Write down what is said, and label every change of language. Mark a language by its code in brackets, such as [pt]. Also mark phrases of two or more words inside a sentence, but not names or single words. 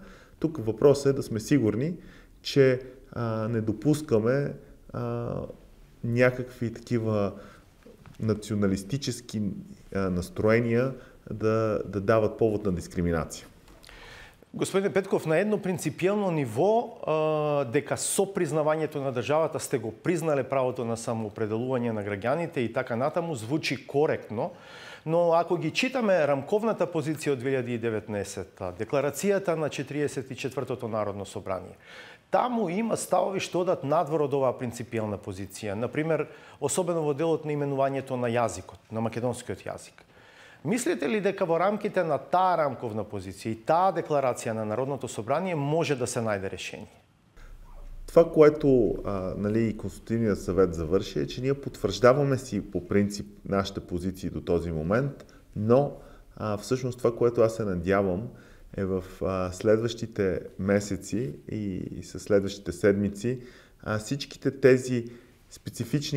[bg] Тук въпросът е да сме сигурни, че не допускаме някакви такива националистически настроения да дават повод на дискриминация. [mk] Господин Петков, на едно принципиално ниво, дека со признавањето на државата сте го признале правото на самоопределување на граѓаните и така натаму, звучи коректно, но ако ги читаме рамковната позиција од 2019, декларацијата на 44-тото Народно собрание, таму има ставови што одат надвор од оваа принципијална позиција. Например, особено во делот на именувањето на јазикот, на македонскиот јазик. Мислите ли дека во рамките на таа рамковна позиција и таа декларација на Народното собрание може да се најде решение? [bg] Това, което Консултативният съвет завърши, е, че ние потвърждаваме си по принцип нашите позиции до този момент, но всъщност това, което аз се надявам, е в следващите месеци и със следващите седмици всичките тези специфични